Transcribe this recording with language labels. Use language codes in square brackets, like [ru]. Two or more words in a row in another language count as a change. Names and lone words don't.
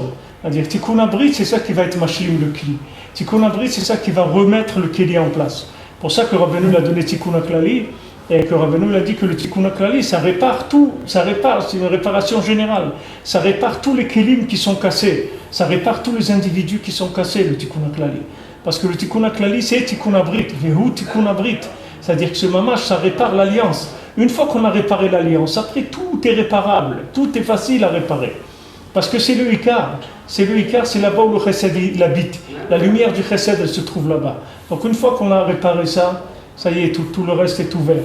[fr] C'est-à-dire [he] תיקון הברית, [fr] c'est ça qui va être mashlim le kli. [he] תיקון הברית, [fr] c'est ça qui va remettre le kli en place. Pour ça que Rabbeinu l'a donné [he] תיקון כללי, [fr] et que Rabbeinu l'a dit que le [he] תיקון כללי, [fr] ça répare tout, c'est une réparation générale. Ça répare tous les kelim qui sont cassés, ça répare tous les individus qui sont cassés, le [he] תיקון כללי. [fr] Parce que le [he] תיקון כללי, [fr] c'est [he] תיקון הברית והוא תיקון הברית. [fr] C'est-à-dire que ce mamash, ça répare l'alliance. Une fois qu'on a réparé l'alliance, après tout est réparable, tout est facile à réparer. Parce que c'est le Ikar, c'est là-bas où le chesed il habite. La lumière du chesed, elle se trouve là-bas. Donc une fois qu'on a réparé ça, ça y est, tout le reste est ouvert.